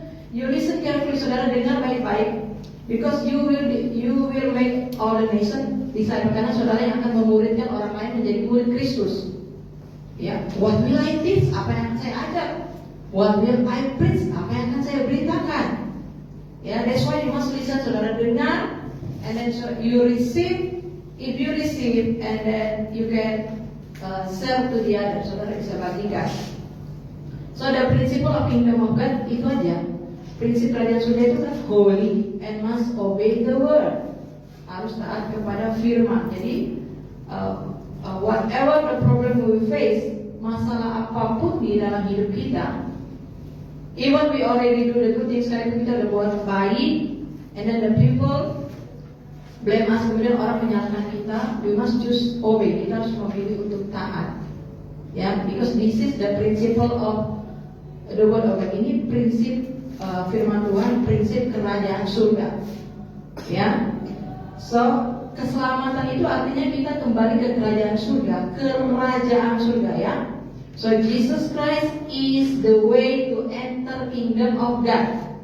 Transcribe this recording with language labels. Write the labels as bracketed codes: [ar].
[en] You listen carefully, [id] saudara, dengar baik-baik, [en] because you will make all the nation disciple, [id] karena saudara yang akan memuridkan orang lain menjadi murid Kristus. [en] Ya, what will I teach? [id] Apa yang akan saya ajar? [en] What will I preach? [id] Apa yang akan saya beritakan? [en] Ya, that's why you must listen, saudara, dengar, and then you receive. If you receive, and then you can serve to the other, [id] saudara bisa bagikan. [en] So the principle of kingdom of God [id] itu aja. Prinsip kerajaan surga itu kan [en] holy and must obey the word. [id] Harus taat kepada firman. [en] Jadi whatever the problem we face, [id] masalah apapun di dalam hidup kita, [en] even we already do the good things, [id] sekarang kita udah buat baik, [en] and then the people blame us, [id] kemudian orang menyalahkan kita, [en] we must just obey. [id] Kita harus memilih untuk taat. [en] Ya, because this is the principle of the word of God. [id] Ini prinsip firman Tuhan, prinsip kerajaan surga, ya. So keselamatan itu artinya kita kembali ke kerajaan surga, ya. [en] So Jesus Christ is the way to enter kingdom of God.